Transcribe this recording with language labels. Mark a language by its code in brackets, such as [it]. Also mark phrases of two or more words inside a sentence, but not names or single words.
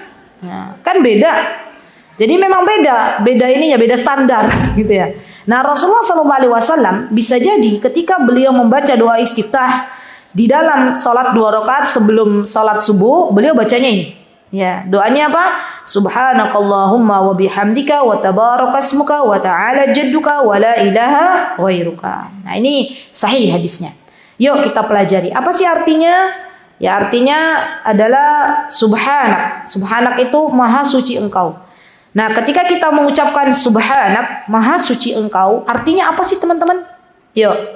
[id] Nah, kan beda. Jadi memang beda ininya, beda standar gitu ya. Nah, Rasulullah SAW bisa jadi ketika beliau membaca doa istiftah di dalam sholat 2 rakaat sebelum sholat subuh, beliau bacanya ini. Ya, doanya apa? [ar] سبحانك اللهم وبحمدك وتبارك اسمك وتعالى جدك ولا إله غيرك. [id] Nah, ini sahih hadisnya. Yuk kita pelajari. Apa sih artinya? Ya, artinya adalah subhanak. Subhanak itu maha suci engkau. Nah, ketika kita mengucapkan subhanak, maha suci engkau, artinya apa sih teman-teman? Yuk.